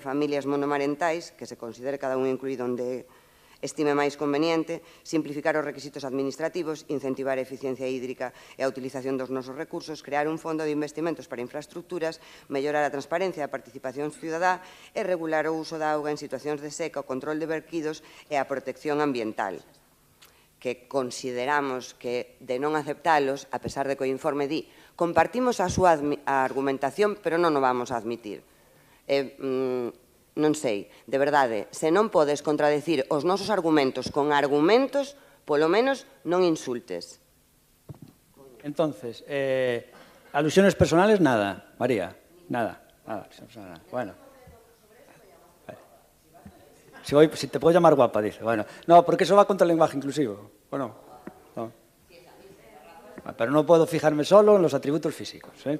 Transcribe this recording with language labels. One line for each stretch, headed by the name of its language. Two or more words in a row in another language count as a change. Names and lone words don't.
Galician: familias monomarentais, que se considere cada un incluído onde estime máis conveniente, simplificar os requisitos administrativos, incentivar a eficiencia hídrica e a utilización dos nosos recursos, crear un fondo de investimentos para infraestructuras, mellorar a transparencia e a participación ciudadá e regular o uso da auga en situacións de seca, o control de verquidos e a protección ambiental, que consideramos que de non aceptalos, a pesar de que o informe di, compartimos a súa argumentación, pero non o vamos a admitir. Non sei, de verdade, se non podes contradecir os nosos argumentos con argumentos, polo menos non insultes.
Spanish: Entonces, alusiones personales, nada. María, nada. Bueno. Si te puedo llamar guapa, dice. Bueno, no, porque eso va contra el lenguaje inclusivo. Bueno, no. Pero no puedo fijarme solo en los atributos físicos, ¿eh?